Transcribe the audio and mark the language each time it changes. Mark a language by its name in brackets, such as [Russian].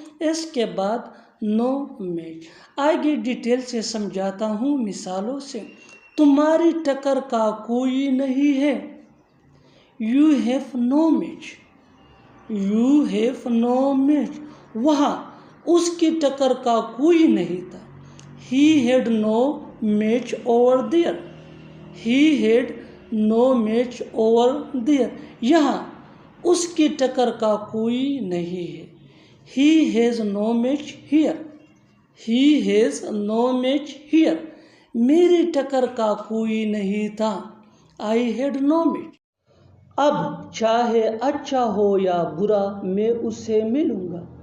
[Urdu] اس کے بعد no match. آگے ڈیٹیل سے سمجھاتا ہوں مثالوں سے. تمہاری ٹکر کا کوئی نہیں ہے. [English] You have no match. You have no match. [Urdu] وہاں اس کی ٹکر کا کوئی نہیں تھا. [English] He had no match over there. He had no match over there. [Urdu] یہاں اس کی ٹکر کا کوئی نہیں ہے. [English] He has no match here. He has no match here. [Urdu] میری ٹکر کا کوئی نہیں تھا. [English] I had no match. [Urdu] اب چاہے اچھا ہو یا برا میں اس سے ملوں گا.